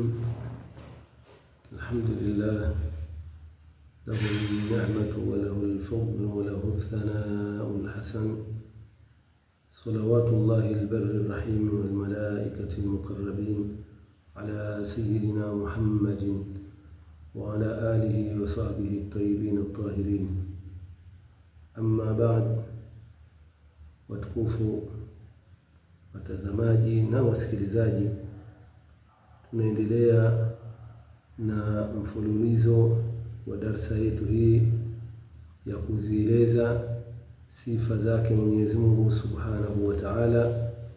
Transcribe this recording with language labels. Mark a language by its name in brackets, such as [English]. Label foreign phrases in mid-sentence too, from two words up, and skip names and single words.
[Arabic] الحمد لله له النعمة وله الفضل وله الثناء الحسن، صلوات الله البر الرحيم والملائكة المقربين على سيدنا محمد وعلى آله وصحبه الطيبين الطاهرين. أما بعد، [Swahili] watukufu watazamaji na wasikilizaji, tunaendelea na mfululizo wa darasa yetu hii ya kuzieleza sifa zake Mwenyezi Mungu [Arabic] سبحانه وتعالى.